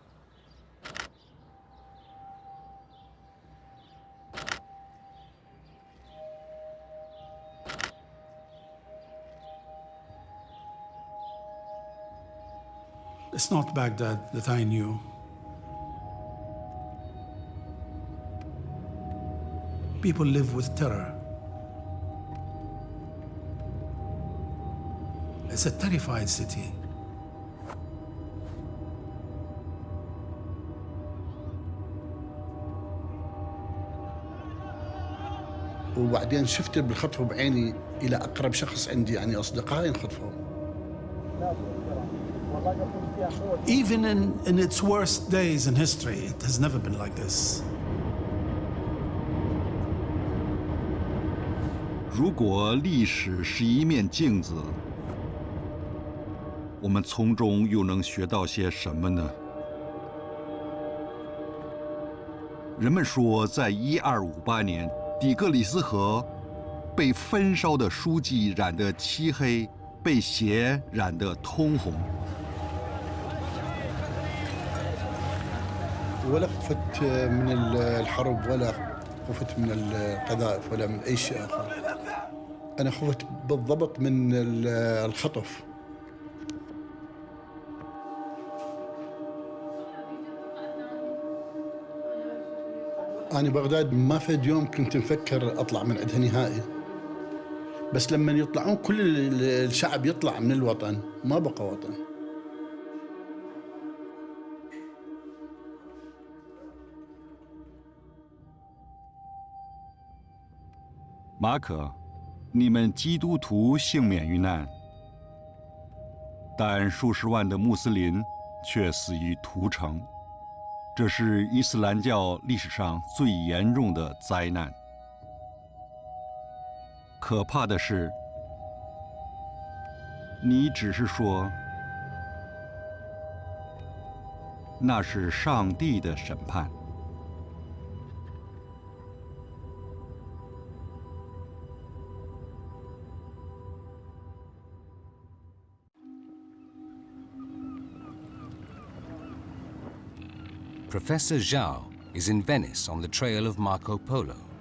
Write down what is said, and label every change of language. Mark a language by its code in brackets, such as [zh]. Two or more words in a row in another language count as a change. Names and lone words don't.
[en] It's not Baghdad that I knew. People live with terror. It's a terrified city. [ar] وبعدين شفت بالخطف بعيني إلى أقرب شخص عندي يعني أصدقائي انخطفوا. [en] Even in its worst days in history, it has never been like this. [zh] 如果历史是一面镜子，我们从中又能学到些什么呢？人们说，在1258年，底格里斯河被焚烧的书籍染得漆黑，被血染得通红。 [ar] ولا خفت من الحرب ولا خفت من القذائف ولا من أي شيء آخر. أنا خفت بالضبط من الخطف. أنا بغداد ما فد يوم كنت مفكر أطلع من عندها نهائي. بس لما يطلعون كل الشعب يطلع من الوطن ما بقى وطن. [zh] 马可，你们基督徒幸免于难，但数十万的穆斯林却死于屠城，这是伊斯兰教历史上最严重的灾难。可怕的是，你只是说那是上帝的审判。 [en] Professor Zhao is in Venice on the trail of Marco Polo.